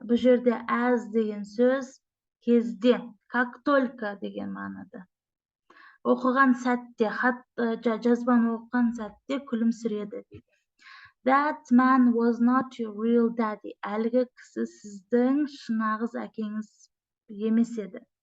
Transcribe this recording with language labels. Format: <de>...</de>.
<kk>Бұл жерде as деген сөз кезде,</kk> <ru>как только</ru> <kk>деген мағынада. Оқыған сәтте, жазбаны оқыған сәтте күлімсіреді дейді.</kk> <en>That man was not your real daddy.</en> <kk>Әлгі кісі сіздің шынағыз әкеңіз емес еді.</kk>